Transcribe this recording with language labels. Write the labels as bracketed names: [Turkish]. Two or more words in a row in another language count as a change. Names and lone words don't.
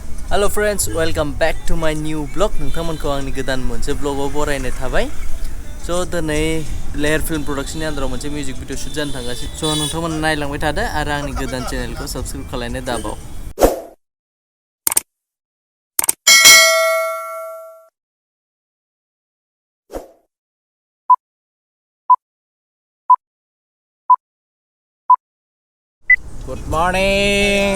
[English] Hello friends, welcome back to my new vlog. [Bodo] नोंथांमोनखौ आंनि गोदान मोनसे vlogआव बरायनाय थाबाय. So दिनै LeherFilmProduction नि आन्दाराव मोनसे [English] music video [Bodo] शुट जानो थांगासिनो. So नोंथांमोना नायलांबाय थादो आरो आंनि गोदान चेनेलखौ साबस्क्राइब खालामनो दाबाव. [English] Good morning.